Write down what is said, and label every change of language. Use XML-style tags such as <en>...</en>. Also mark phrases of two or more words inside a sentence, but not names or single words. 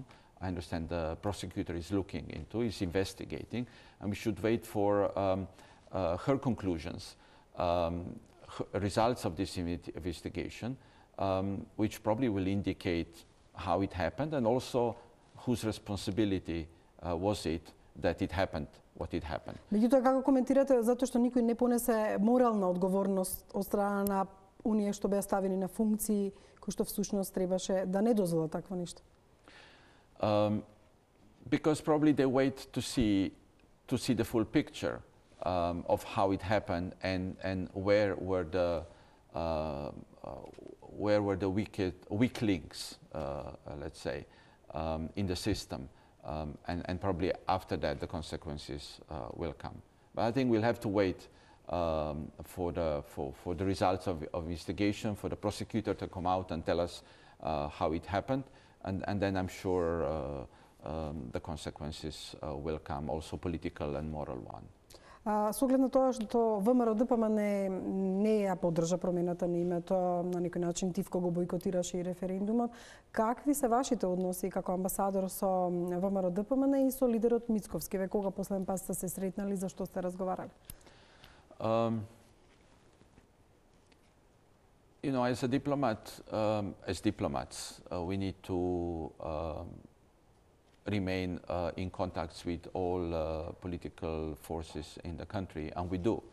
<en>I understand the prosecutor is looking into, is investigating, and we should wait for her conclusions, results of this investigation, which probably will indicate how it happened and also whose responsibility was it that it happened what it happened.</en> <mk>Меѓутоа, како коментирате затоа што никој не понесе морална одговорност од страна на оние што беа ставени на функции кои што всушност требаше да не дозволат такво нешто?</mk> <en>Because probably they wait to see the full picture of how it happened and where were where were the weak links, let's say, in the system, and probably after that the consequences will come. But I think we'll have to wait for the results of investigation, for the prosecutor to come out and tell us how it happened, and then I'm sure the consequences will come, also political and moral one.</en> <mk>Со оглед на тоа што ВМРО-ДПМН не ја поддржа промената на името, на некој начин тивко го бойкотираше и референдумот, какви се вашите односи како амбасадор со ВМРО-ДПМН и со лидерот Мицковски? Ве кога последен пат сте се сретнали, за што сте разговарали?</mk> <en>You know, as a diplomat, as diplomats, we need to remain in contacts with all political forces in the country, and we do.</en>